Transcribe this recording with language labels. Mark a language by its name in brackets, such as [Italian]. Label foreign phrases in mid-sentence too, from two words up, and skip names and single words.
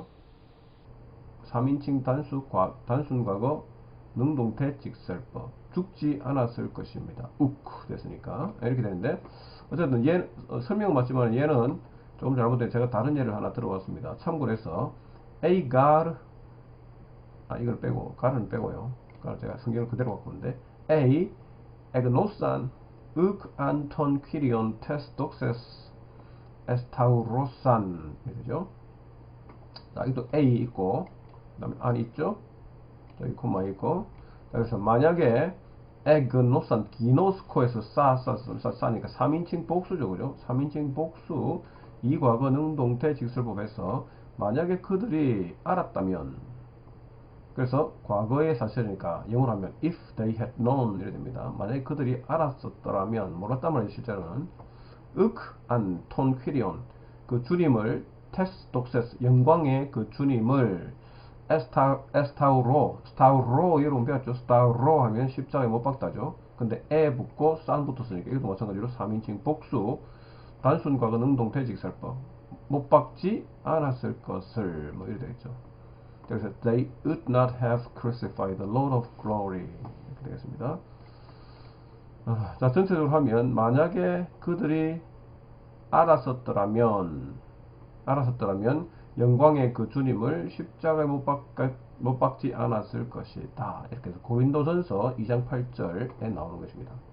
[Korean] 3인칭 단순 과거 능동태 직설법 죽지 않았을 것입니다. 욱 됐으니까 이렇게 되는데 어쨌든 얘 설명은 맞지만 얘는 조금 잘못된 제가 다른 예를 하나 들어봤습니다. 참고로 해서 A got 이걸 빼고 god은 빼고요. 제가 성경을 그대로 갖고 있는데 [Greek] εἰ ἔγνωσαν οὐκ ἂν τὸν κύριον τῆς δόξης ἐσταύρωσαν [Korean] 되죠. 자, 여기도 A 있고 그 다음에 안 있죠. 여기 콤마 있고 그래서 만약에 에그노산 기노스코에서 싸니까 3인칭 복수죠. 그죠? 3인칭 복수 이 과거 능동태 직설법에서 만약에 그들이 알았다면 그래서 과거의 사실이니까 영어로 하면 [English] if they had known [Korean] 이래 됩니다. 만약에 그들이 알았었더라면 몰랐단 말이에요. 실제로는 [Greek] ἂν τὸν κύριον [Korean] 그 주님을 [Greek] τῆς δόξης [Korean] 영광의 그 주님을 스타우로 여러분 배웠죠. 스타우로 하면 십자가에 못 박다죠. 근데 에 붙고 산 붙었으니까 이것도 마찬가지로 3인칭 복수 단순 과거 능동태 직설법 못 박지 않았을 것을 뭐 이렇게 되겠죠. [English] 그래서 they would not have crucified the Lord of Glory [Korean] 이렇게 되겠습니다. 자 전체적으로 하면 만약에 그들이 알았었더라면 영광의 그 주님을 십자가에 못 박지 않았을 것이다. 이렇게 해서 고린도전서 2장 8절에 나오는 것입니다.